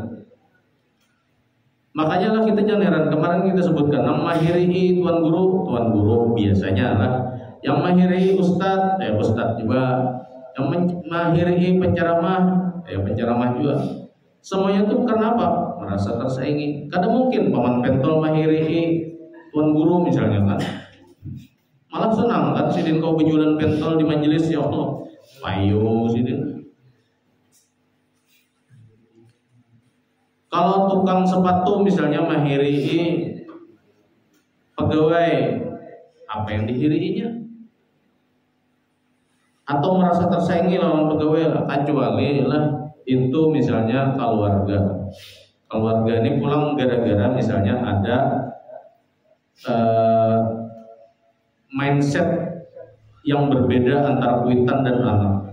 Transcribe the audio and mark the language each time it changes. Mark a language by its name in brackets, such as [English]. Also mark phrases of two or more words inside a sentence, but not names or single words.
[Indonesian] Makanya lah kita jangan heran, kemarin kita sebutkan yang mahiri tuan guru biasanya lah, yang mahiri ustadz juga, yang mahiri penceramah juga. Semuanya itu karena apa? Merasa tersaingi. Kadang mungkin paman pentol mahiri tuan guru misalnya kan, malah senang kan sidin kau berjualan pentol di majelis, [Arabic] ya Allah, [Indonesian] payo sidin. Kalau tukang sepatu misalnya mahiri pegawai, apa yang dihirinya? Atau merasa tersaingi lawan pegawai, kecuali lah itu misalnya keluarga. Keluarga ini pulang gara-gara misalnya ada mindset yang berbeda antara kuitan dan anak.